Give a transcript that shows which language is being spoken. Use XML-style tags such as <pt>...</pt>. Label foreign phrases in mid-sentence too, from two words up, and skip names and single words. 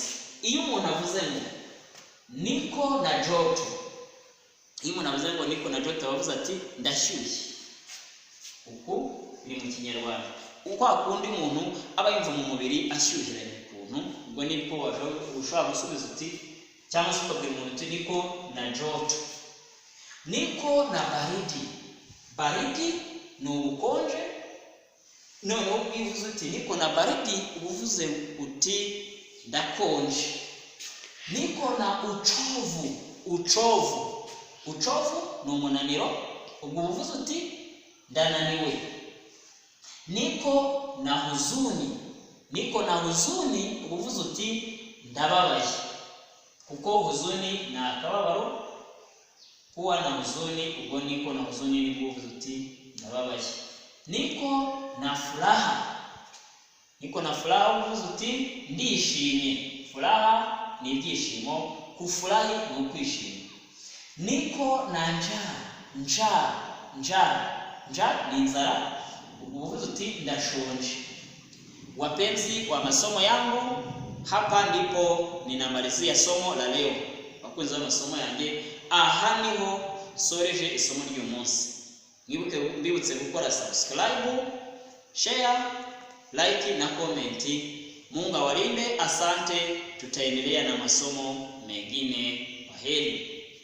<rw>Iyo umuntu avuze ngo</rw> <sw>niko na joto,</sw> <rw>iyo umuntu avuze ngo</rw> <sw>niko na joto,</sw> <rw>avuze ati ndashyushye. Uko biri mu Kinyarwanda, uko akundi umuntu aba yumva mu mubiri ashyuhiranye ukuntu, ubwo niko ushobora gusubiza uti, cyangwa se ukabwira umuntu uti</rw> <sw>niko na joto. Niko na baridi. Baridi ni ubukonje.</sw> <rw>Noneho ubivuze uti</rw> <sw>niko na baridi,</sw> <rw>uvuze uti ndakonje.</rw> <sw>Niko na uchovu.</sw> <rw>Uchovu ni umunaniro, ubwo uvuze uti ndananiwe.</rw> <sw>Niko na huzuni. Niko na huzuni,</sw> <rw>uvuze uti ndababaye, kuko huzuni ni akababaro.</rw> <sw>Kuwa na huzuni, ubwo niko na huzuni ni</sw> <rw>uvuze uti ndababaye.</rw> <sw>Niko na furaha. Niko na furaha,</sw> <rw>uvuze uti ndishimye. Furaha ni ibyishimo, kufurahi ni ukwishima.</rw> <sw>Niko na njaa</sw> <rw>ni inzara, uvuze uti ndashonje.</rw> <sw>Wapenzi wa masomo yangu, hapa ndipo ninamalizia somo la leo.</sw> <rw>Wakunzi wa masomo yanjye, aha niho soreje isomo ry'uyu munsi. Mbibutse gukora subscribe,</rw> <en>share, like na comment.</en> <sw>Mungu awalinde. Asante, tutaendelea na masomo mengine. Kwaheri.</sw>